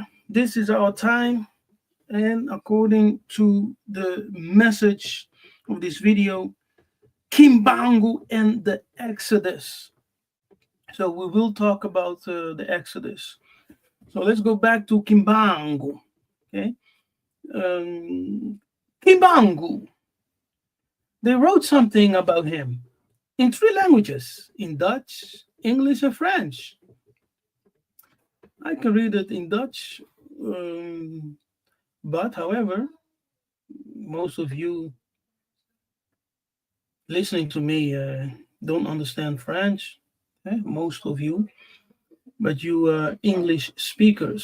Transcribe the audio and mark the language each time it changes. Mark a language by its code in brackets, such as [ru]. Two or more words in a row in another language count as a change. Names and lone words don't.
[en] This is our time. And according to the message of this video, Kimbangu and the Exodus. So we will talk about the Exodus. So let's go back to Kimbangu. Okay. Kimbangu. They wrote something about him in 3 languages, in Dutch, English, and French. I can read it in Dutch, but however, most of you listening to me don't understand French, most of you, but you are English speakers.